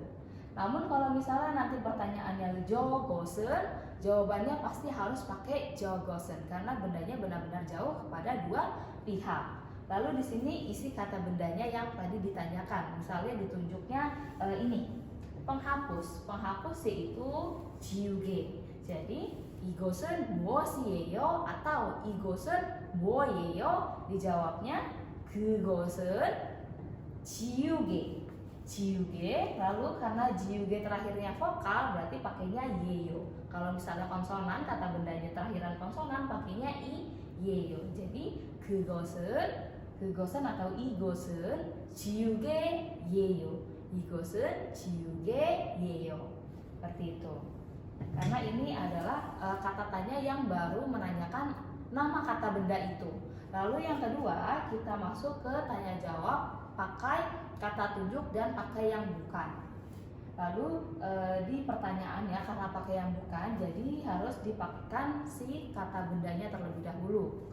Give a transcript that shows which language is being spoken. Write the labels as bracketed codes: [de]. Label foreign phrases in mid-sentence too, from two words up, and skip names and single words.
[id] Namun kalau misalnya nanti pertanyaannya jogosen, jawabannya pasti harus pakai jogosen karena bendanya benar-benar jauh kepada dua pihak. Lalu di sini isi kata bendanya yang tadi ditanyakan. Misalnya ditunjuknya ini penghapus. Penghapus yaitu jiuge. Jadi [ko] 이것은 무엇이에요 [id] atau [ko] 이것은 뭐예요? [id] Dijawabnya [ko] 그것은 지우개. [id] Jiuge, lalu karena jiuge terakhirnya vokal berarti pakainya yeyo. Kalau misalnya konsonan, kata bendanya terakhiran konsonan pakainya [ko] 이에요. [id] Jadi 그것은 atau [ko] 이것은 지우개 예요. 이것은 지우개 예요. [id] Seperti itu. Karena ini adalah kata tanya yang baru menanyakan nama kata benda itu. Lalu yang kedua, kita masuk ke tanya jawab pakai kata tunjuk dan pakai yang bukan. Lalu di pertanyaannya karena pakai yang bukan, jadi harus dipakaikan si kata bendanya terlebih dahulu.